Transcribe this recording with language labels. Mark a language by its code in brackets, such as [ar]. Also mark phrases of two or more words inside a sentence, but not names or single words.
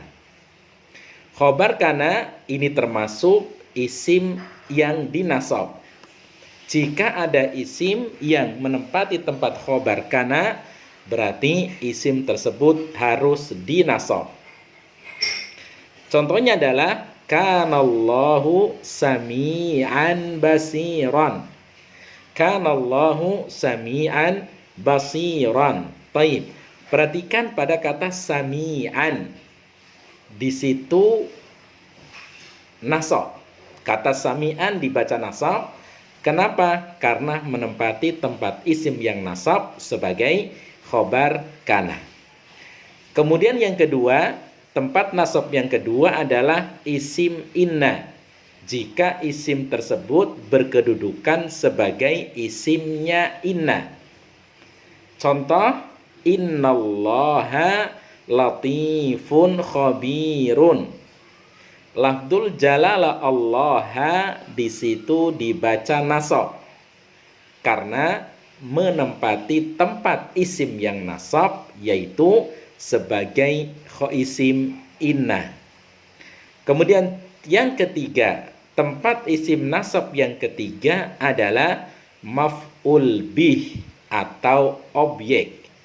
[ar] خبر كان [id] ini termasuk isim yang dinasab. Jika ada isim yang menempati tempat [ar] خبر كان, [id] berarti isim tersebut harus dinasab. Contohnya adalah [ar] كان الله سميعا بصيرا. كان الله سميعا بصيرا. [id] Baik. Perhatikan pada kata sami'an. Di situ nasab. Kata sami'an dibaca nasab. Kenapa? Karena menempati tempat isim yang nasab sebagai [ar] خبر كان. [id] Kemudian yang kedua, tempat nasab yang kedua adalah [ar] اسم إن. [id] Jika isim tersebut berkedudukan sebagai isimnya inna. Contoh, [ar] إن الله لطيف خبير. لفظ الجلالة [id] Allah di situ dibaca nasab karena menempati tempat isim yang nasab, yaitu sebagai [ar] اسم إن. [id] Kemudian yang ketiga, tempat isim nasab yang ketiga adalah [ar] مفعول به [id] atau objek.